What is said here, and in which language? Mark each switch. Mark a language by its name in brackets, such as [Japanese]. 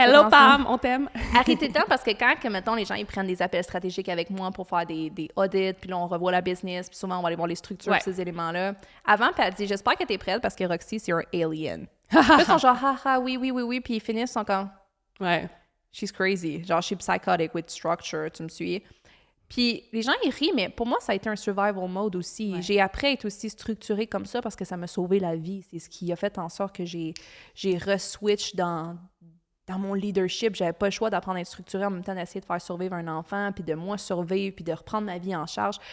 [English] Hello, [French] Pam, on t'aime. Elle rit tout le temps parce que quand, mettons, les gens, ils prennent des appels stratégiques avec moi pour faire des audits, puis là, on revoit la business, puis souvent, on va aller voir les structures, ces éléments-là. Avant, puis elle dit, j'espère que t'es prête parce que Roxy, c'est un alien. Puis ils sont genre, haha, oui, puis ils finissent, ils sont comme... Ouais. [English] She's crazy. [French] Genre, [English] she's psychotic with structure, [French] tu me suis? Puis les gens, ils rient, mais pour moi, ça a été un survival mode aussi. Ouais. J'ai appris à être aussi structurée comme ça parce que ça m'a sauvé la vie. C'est ce qui a fait en sorte que j'ai re-switch dans mon leadership. J'avais pas le choix d'apprendre à être structurée en même temps d'essayer de faire survivre un enfant, puis de moi survivre, puis de reprendre ma vie en charge.